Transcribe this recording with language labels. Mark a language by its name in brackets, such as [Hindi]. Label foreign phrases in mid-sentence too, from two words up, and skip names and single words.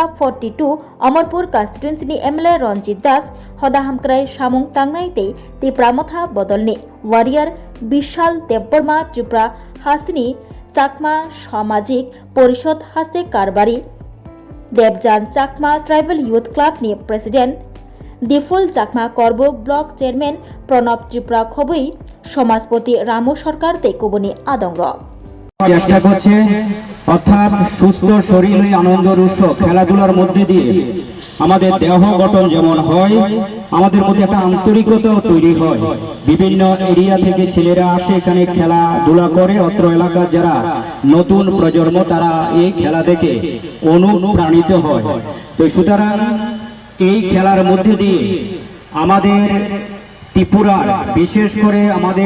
[Kok Borok] 42 अमरपुर कन्स्टिट्युएन्सीनि एमएलए रंजित दास हदा हामक्राय सामुं तांनाय ते तिप्रामथा बदलनि वारियर विशाल देवबर्मा त्रिपुरा हास्तिनि चाकमा सामाजिक परिषद हास्ते कारबारी देवजान चाकमा ट्राइबल यूथ क्लाबनि प्रेसिडेंट दिफुल चाकमा करबो [English] block chairman [Kok Borok] प्रणब त्रिपुरा खबै समाजपति रामू सरकार ते कबनि आदंग [Bangla] চেষ্টা করছে অর্থাৎ সুস্থ শরীরে আনন্দের উৎস খেলাধুলার মধ্যে দিয়ে আমাদের দেহ গঠন যেমন হয় আমাদের মধ্যে একটা আন্তরিকতা তৈরি হয় বিভিন্ন এরিয়া থেকে ছেলেরা আসে এখানে খেলাধুলা করে অত্র এলাকার যারা নতুন প্রজন্ম তারা এই খেলা দেখে অনুপ্রাণিত হয় তো সুতরাং এই খেলার মধ্যে দিয়ে আমাদের ত্রিপুরার বিশেষ করে আমাদের